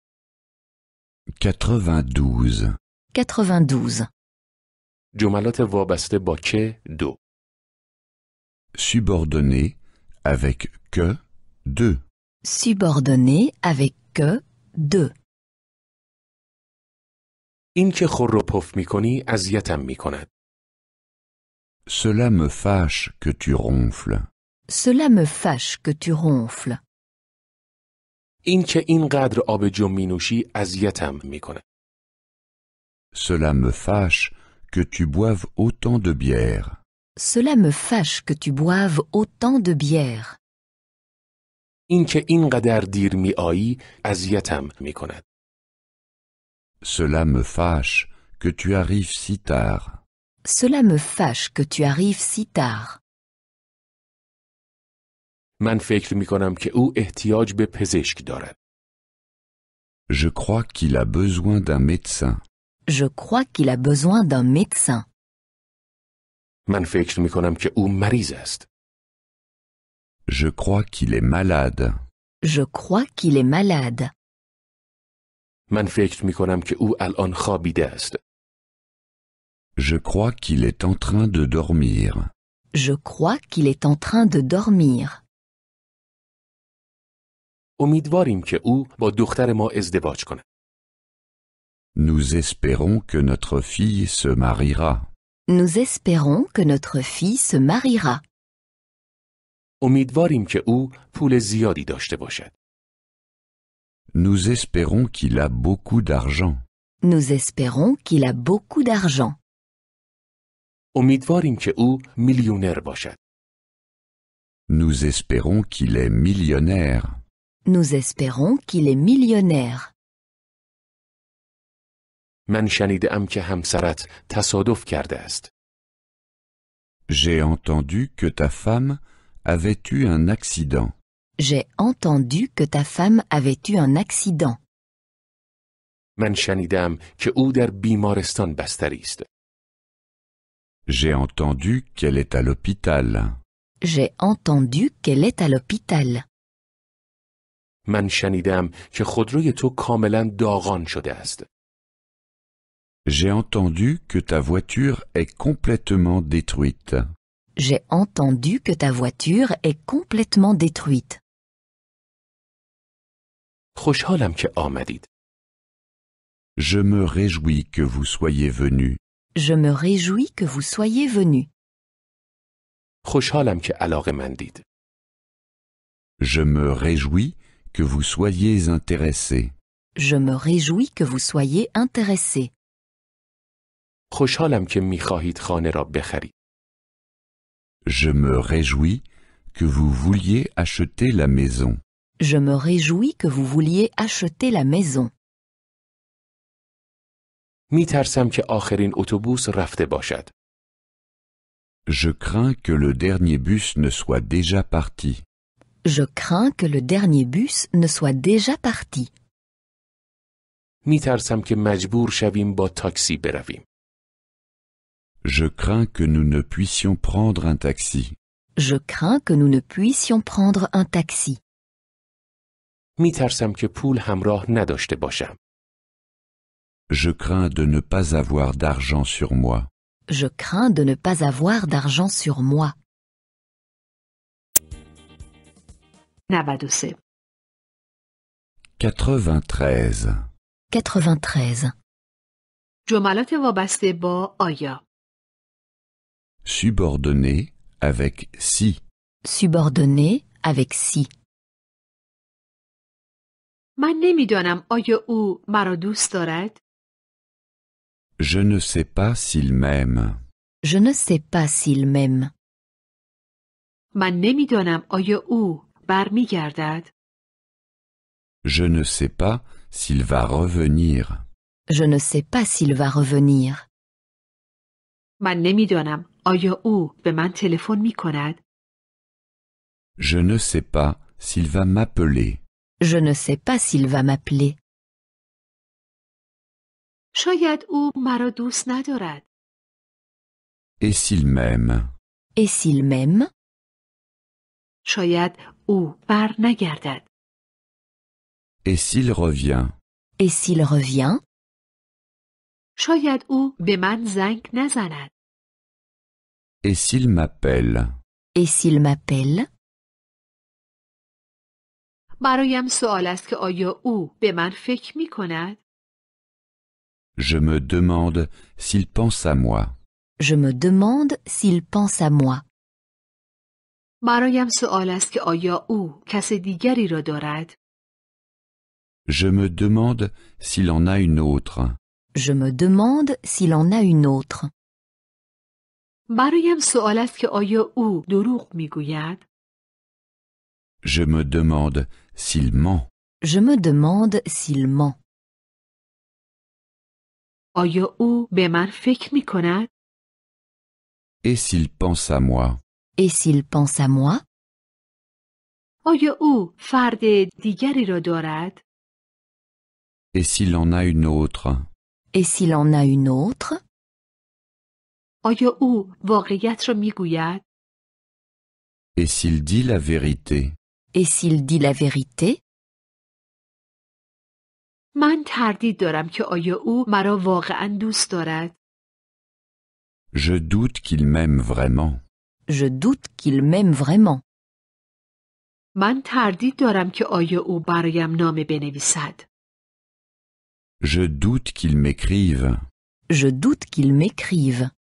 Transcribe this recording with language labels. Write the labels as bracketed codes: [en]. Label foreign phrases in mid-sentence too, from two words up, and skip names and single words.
[fa] 92. 92. جملات وابسته با که 2. [fr] Subordonné avec que 2. Subordonné avec que 2. [fa] این که خور و پف میکنی اذیتم میکند. [fr] Cela me fâche que tu ronfles. Cela me fâche que tu ronfles. [fa] این که اینقدر آب جو مینوشی اذیتم میکند. [fr] Cela me fâche que tu boives autant de bière. Cela me fâche que tu boives autant de bière. [fa] این که اینقدر دیر میایی اذیتم میکند. [fr] Cela me fâche que tu arrives si tard. Cela me fâche que tu arrives si tard. [fa] من فکر میکنم که او احتیاج به پزشک دارد. [fr] Je crois qu'il a besoin d'un médecin. Je crois qu'il a besoin d'un médecin. [fa] من فکر میکنم که او مریض است. [fr] Je crois qu'il est malade. Je crois qu'il est malade. [fa] من فکر میکنم که او الان خوابیده است. [fr] Je crois qu'il est en train de dormir. Je crois qu'il est en train de dormir. [fa] امیدواریم که او با دختر ما ازدواج کند. [fr] Nous espérons que notre fille se mariera. Nous espérons que notre fille se mariera. [fa] امیدواریم که او پول زیادی داشته باشد. [fr] Nous espérons qu'il a beaucoup d'argent. Nous espérons qu'il a beaucoup d'argent. [fa] امیدواریم که او میلیونر باشد. [fr] Nous espérons qu'il est millionnaire. Nous espérons qu'il est millionnaire. [fa] من شنیدم که همسرت تصادف کرده است. [fr] J'ai entendu que ta femme avait eu un accident. J'ai entendu que ta femme avait eu un accident. [fa] من شنیدم که او در بیمارستان بستری است. [fr] J'ai entendu qu'elle est à l'hôpital. J'ai entendu qu'elle est à l'hôpital. [fa] من شنیدم که خودروی تو کاملا داغان شده است. [fr] J'ai entendu que ta voiture est complètement détruite. J'ai entendu que ta voiture est complètement détruite. [fa] خوشحالم که آمدید. [fr] Je me réjouis que vous soyez venus. Je me réjouis que vous soyez venu. [fa] خوشحالم که علاقه‌مندید. [fr] Je me réjouis que vous soyez intéressés. Je me réjouis que vous soyez intéressé. [fa] خوشحالم که می‌خواهید خانه را بخرید. [fr] Je me réjouis que vous vouliez acheter la maison. Je me réjouis que vous vouliez acheter la maison. [fa] می‌ترسم که آخرین اتوبوس رفته باشد. [fr] Je crains que le dernier bus ne soit déjà parti. Je crains que le dernier bus ne soit déjà parti. [fa] می‌ترسم که مجبور شویم با تاکسی برویم. [fr] Je crains que nous ne puissions prendre un taxi. Je crains que nous ne puissions prendre un taxi. [fa] می‌ترسم که پول همراه نداشته باشم. [fr] Je crains de ne pas avoir d'argent sur moi. Je crains de ne pas avoir d'argent sur moi. [fa] 93. 93. 93. جملات وابسته با آیا. [fr] Subordonné avec si. Subordonné avec si. [fa] من نمیدانم آیا او مرا دوست دارد؟ [fr] Je ne sais pas s'il m'aime. Je ne sais pas s'il m'aime. [fa] من نمیدانم آیا او برمیگردد؟ [fr] Je ne sais pas s'il va revenir. Je ne sais pas s'il va revenir. [fa] من نمیدانم آیا او به من تلفن می کند؟ [fr] Je ne sais pas s'il va m'appeler. Je ne sais pas s'il va m'appeler. [fa] شاید او مرا دوست ندارد. [fr] Et s'il m'aime? Et s'il m'aime? [fa] شاید او بر نگردد. [fr] Et s'il revient? Et s'il revient? [fa] شاید او به من زنگ نزند. [fr] Et s'il m'appelle? Et s'il m'appelle? [fa] برایم سوال است که آیا او به من فکر می کند؟ [fr] Je me demande s'il pense à moi. Je me demande s'il pense à moi. [fa] برایم سوال است که آیا او کس دیگری را دارد؟ [fr] Je me demande s'il en a une autre. Je me demande s'il en a une autre. [fa] برایم سوال است که آیا او دروغ می گوید؟ [fr] Je me demande s'il ment. Je me demande s'il ment. [fa] آیا او به من فکر می کند؟ [fr] Et s'il pense à moi? Et s'il pense à moi? [fa] آیا او فرد دیگری را دارد؟ [fr] Et s'il en a une autre? Et s'il en a une autre? [fa] آیا او واقعیت را می گوید؟ [fr] Et s'il dit la vérité? Et s'il dit la vérité? [fa] من تردید دارم که آیا او مرا واقعا دوست دارد؟ [fr] Je doute qu'il m'aime vraiment. Je doute qu'il m'aime vraiment. [fa] من تردید دارم که آیا او برایم نامه بنویسد. [fr] Je doute qu'il m'écrive. Je doute qu'il m'écrive.